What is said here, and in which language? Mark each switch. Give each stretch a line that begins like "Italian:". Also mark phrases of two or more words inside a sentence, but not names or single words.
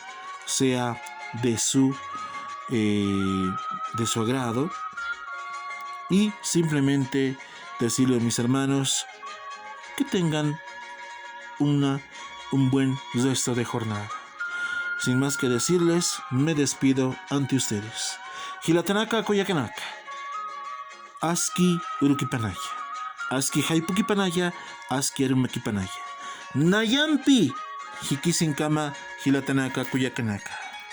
Spanish: Sea de su de su agrado, y simplemente decirle a mis hermanos que tengan un buen resto de jornada. Sin más que decirles, me despido ante ustedes.
Aymara: Hilatanaka Koyakanaka. Aski Urukipanaya. Aski Haipukipanaya. Aski Arumakipanaya. Nayampi Hikisinkama Hilatanaka Koyakanaka.